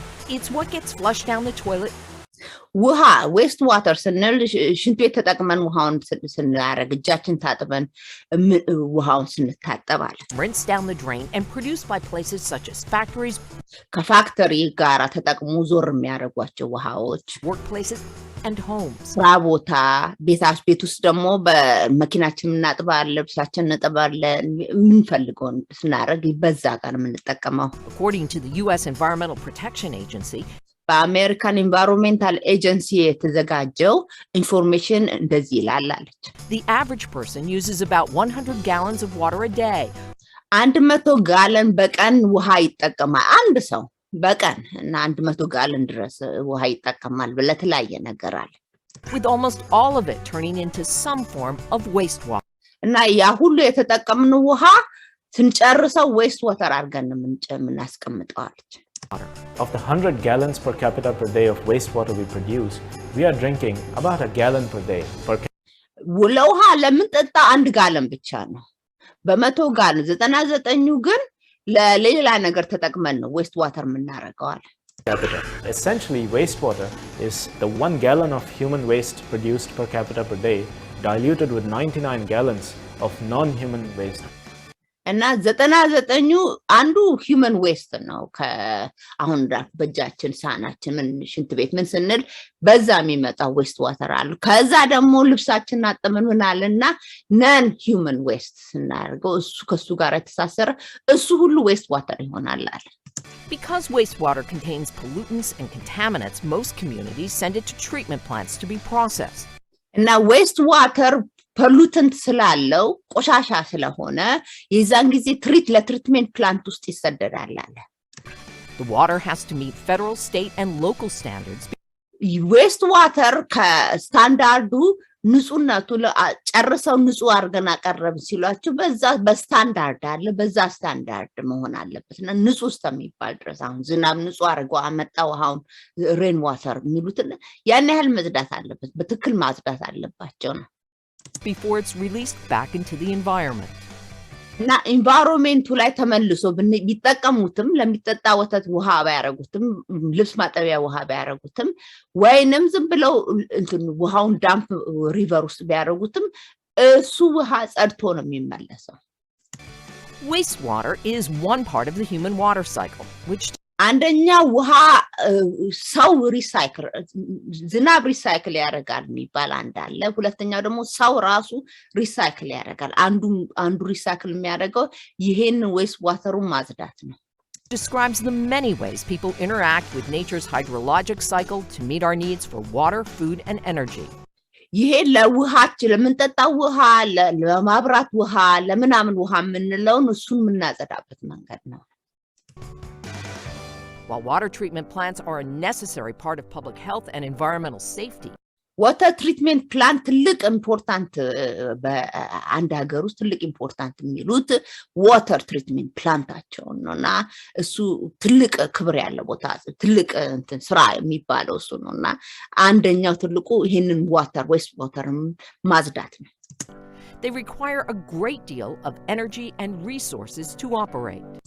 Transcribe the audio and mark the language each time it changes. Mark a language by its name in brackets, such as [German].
[English] It's what gets flushed down the toilet. [Amharic] ውሃ ዌስት ዋተር ስንል ሽንት ቤት ተጠቅመን ውሃውን ስናረግ እጃችን ታጥበን ውሃውን ስንታጠባል [English] Rinse down the drain and produced by places such as factories, [Amharic] ከፋክተሪ ጋር ተጠቅሙ ዞር የሚያደርጓቸው ውሃዎች [English] workplaces and homes. [Amharic] ቦታ ቤት ውስጥ ደግሞ በመኪናችን እናጥባለን ልብሳችን እናጥባለን ምንፈልገውን ስናረግ በዛ ጋር የምንጠቀመው [English] According to the US Environmental Protection Agency, [Amharic] በአሜሪካን ኢንቫይሮንሜንታል ኤጀንሲ የተዘጋጀው ኢንፎርሜሽን እንደዚህ ይላል አለች [English] the average person uses about 100 gallons of water a day. [Amharic] 100 ጋለን በቀን ውሃ ይጠቀማል አንድ ሰው በቀን እና 100 ጋለን ድረስ ውሃ ይጠቀማል ለተለያየ ነገር አለ [English] with almost all of it turning into some form of wastewater. [Amharic] እና ያ ሁሉ የተጠቀምነው ውሃ ስንጨርሰው ዌስት ዋተር አድርገን እናስቀምጠው አለች [English] Of the 100 gallons per capita per day of wastewater we produce, we are drinking about a gallon per day. [Amharic] ለውሃ ለምንጠጣ 1 ጋለን ብቻ ነው በ100 ጋለን 99 ግን ለሌላ ነገር ተጠቅመን ነው ዌስት ዋተር የምናረጋው [English] Essentially, wastewater is the 1 gallon of human waste produced per capita per day diluted with 99 gallons of non-human waste. [Amharic] እና 99 አንዱ ሂውመን ዌስት ነው አሁን በእጃችን ሳናችን ምን ሽንት ቤት ምን ስንል በዛ የሚመጣው ዌስት ዋተር አለ ከዛ ደግሞ ልብሳችን አጥመን ምናልና ነን ሂውመን ዌስት ስናርገው እሱ ከሱ ጋር ተሳሰረ እሱ ሁሉ ዌስት ዋተር ይሆናል አለ [English] Because wastewater contains pollutants and contaminants, most communities send it to treatment plants to be processed. [Amharic] እና ዌስት ዋተር ፖሉተንት ስላለው ቆሻሻ ስለሆነ የዛን ጊዜ ለትሪትመንት ፕላንት ውስጥ ይሰደዳል አለ [English] The water has to meet federal, state and local standards. [Amharic] ዌስት ዋተር ከስታንዳርዱ ንጹህነቱ ጨርሰው ንጹህ አርገና ቀረብ ሲሏቸው በዛ በስታንዳርድ አለ በዛ ስታንዳርድ መሆን አለበትና ንጹህ እስከሚባል ድረስ አሁን ዝናብ ንጹህ አርገው አመጣው አሁን ሬን ዋተር የሚሉት ያን ያህል መጽዳት አለበት በትክክል ማጽዳት አለባቸው ነው [English] before it's released back into the environment. [Amharic] እና ኢንቫይሮንመንቱ ላይ ተመልሶ ቢጠቀሙትም ለሚጠጣ ወተት ውሃ ባያረጉትም ልብስ ማጠቢያ ውሃ ባያረጉትም ወይንም ዝም ብለው ውሃውን ዳምፕ ሪቨር ውስጥ ባያረጉትም እሱ ውሃ ጸድቶ ነው የሚመለሰው። [English] Wastewater is one part of the human water cycle, which [Amharic] አንደኛ ውሃ ሰው ሪሳይክል ዝናብ ሪሳይክል ያደርጋል የሚባል አንዳለ ሁለተኛው ደግሞ ሰው ራሱ ሪሳይክል ያደርጋል አንዱ ሪሳይክል የሚያደርገው ይሄን ዌስት ዋተሩን ማጽዳት ነው [English] describes the many ways people interact with nature's hydrologic cycle to meet our needs for water, food and energy. [Amharic] ይሄ ለውሃችን ለምንጠጣው ውሃ ለማብራት ውሃ ለምናምን ውሃ የምንለውን እሱን የምናጸዳበት መንገድ ነው [English] While water treatment plants are a necessary part of public health and environmental safety, [Amharic] water treatment plant ትልቅ ኢምፖርታንት በአንድ ሀገር ውስጥ ትልቅ ኢምፖርታንት የሚሉት water treatment ፕላንታቸው ነውና እሱ ትልቅ ክብር ያለው ቦታ ትልቅ ስራ የሚባለው እሱ ነውና አንደኛው ትልቁ ይሄንን water waste water ማጽዳት ነው [English] They require a great deal of energy and resources to operate.